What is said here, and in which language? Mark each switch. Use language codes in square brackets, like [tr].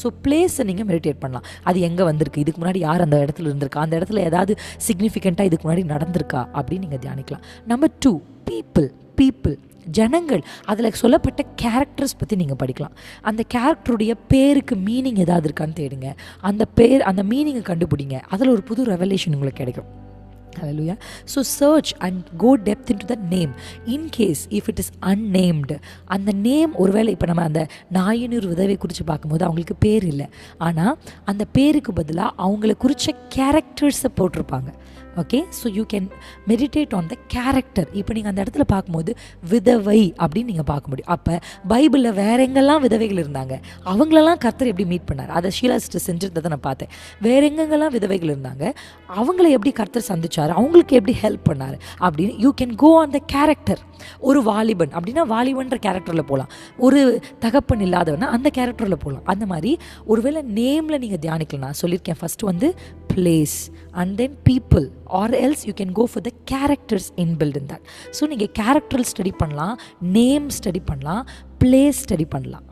[ta] So பிளேஸை நீங்கள் meditate பண்ணலாம். அது எங்கே வந்திருக்கு, இதுக்கு முன்னாடி யார் அந்த இடத்துல இருந்திருக்கா, அந்த இடத்துல ஏதாவது சிக்னிஃபிகண்ட்டாக இதுக்கு முன்னாடி நடந்திருக்கா அப்படின்னு நீங்கள் தியானிக்கலாம். நம்பர் 2, பீப்புள், ஜனங்கள். அதில் சொல்லப்பட்ட கேரக்டர்ஸ் பற்றி நீங்கள் படிக்கலாம். அந்த கேரக்டருடைய பேருக்கு மீனிங் ஏதாவது இருக்கான்னு தேடுங்க. அந்த மீனிங்கை கண்டுபிடிங்க. அதில் ஒரு புது ரெவலேஷன் உங்களுக்கு கிடைக்கும். [en] Hallelujah. So search and go depth into the name. In case if it is unnamed, [ta] அந்த நேம் ஒருவேளை இப்போ நம்ம அந்த நாயினூர் விதவை குறித்து பார்க்கும்போது அவங்களுக்கு பேர் இல்லை, ஆனால் அந்த பேருக்கு பதிலாக அவங்கள குறித்த கேரக்டர்ஸை போட்டிருப்பாங்க. Okay, so [en] You can meditate on the character. [ta] இப்போ நீங்கள் அந்த இடத்துல பார்க்கும்போது விதவை அப்படின்னு நீங்கள் பார்க்க முடியும். அப்போ பைபிளில் வேற எங்கெல்லாம் விதவைகள் இருந்தாங்க, அவங்களெல்லாம் கர்த்தர் எப்படி மீட் பண்ணார், அதை ஷீலா சிஸ்டர் செஞ்சுருந்ததை நான் பார்த்தேன். வேற எங்கெங்கெல்லாம் விதவைகள் இருந்தாங்க, அவங்கள எப்படி கர்த்தர் சந்திச்சார், அவங்களுக்கு எப்படி ஹெல்ப் பண்ணார் அப்படின்னு [en] You can go on the character. [ta] ஒரு வாலிபன் அப்படின்னா வாலிபன்ற கேரக்டரில் போகலாம், ஒரு தகப்பன் இல்லாதவனா அந்த கேரக்டரில் போகலாம். அந்த மாதிரி ஒருவேளை நேமில் நீங்கள் தியானிக்கலாம். நான் சொல்லியிருக்கேன், [en] First வந்து place and then people, or else you can go for the characters inbuilt in that. [ta] So நீங்கள் கேரக்டர் ஸ்டடி பண்ணலாம், நேம் ஸ்டடி பண்ணலாம், பிளேஸ் ஸ்டடி பண்ணலாம்.